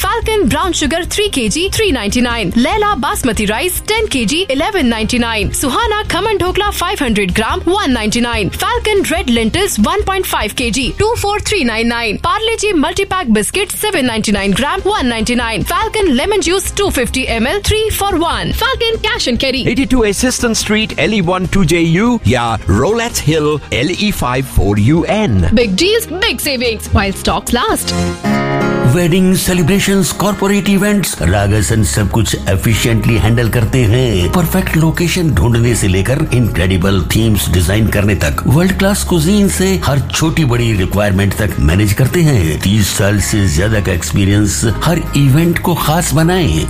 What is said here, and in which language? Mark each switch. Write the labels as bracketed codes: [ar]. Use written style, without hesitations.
[hi] Falcon brown sugar 3 kg 3.99. Laila basmati rice 10 kg 11.99. Suhana khaman dhokla 500 gram 1.99. Falcon red lentils 1.5 kg 24.399. Parle ji multipack biscuit 7.99 gram 1.99. Falcon lemon juice 250 ml 3 for 1. [en] Falcon Cash and Carry, 82 Assistant Street, LE12JU, yeah, Rowlatt Hill, LE54UN. Big deals, big savings, while stocks last. [hi] Wedding celebrations, corporate events, ragas and सब कुछ efficiently handle करते हैं. Perfect location ढूंढने से लेकर incredible themes design करने तक, world class cuisine से हर छोटी बड़ी रिक्वायरमेंट तक मैनेज करते हैं. 30 साल से ज्यादा का एक्सपीरियंस हर इवेंट को खास बनाए.